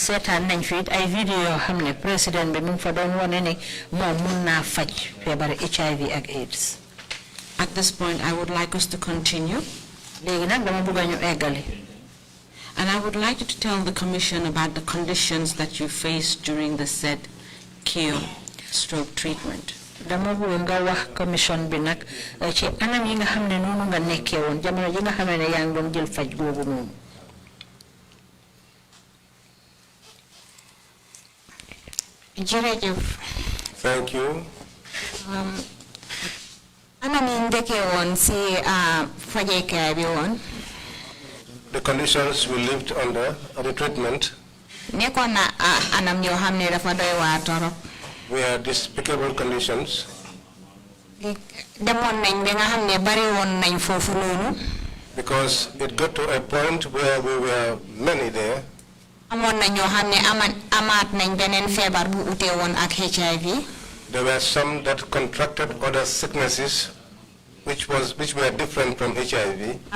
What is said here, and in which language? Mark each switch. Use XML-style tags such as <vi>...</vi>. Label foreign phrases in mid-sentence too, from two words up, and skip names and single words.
<en>At this point, I would like us to continue. And I would like you to tell the Commission about the conditions that you faced during the said cure/stroke treatment.</en> <wo>Dama bëgg nga wax commission bi nak ci anam yi nga xamné nonu nga nekké won jamono ji nga xamné yaa ngi doon jël faj googu noonu. Jërëjëf.</wo> <en>Thank you.</en> <wo>Anam yi ndeké won ci fajekaay bi won.</wo> <en>The conditions we lived under at the treatment.</en> <wo>Nekkoon na anam yoo xam ne dafa doy waar torop.</wo> <en>Were despicable conditions. Because it got to a point where we were many there. There were some that contracted other sicknesses which were different from HIV.</en>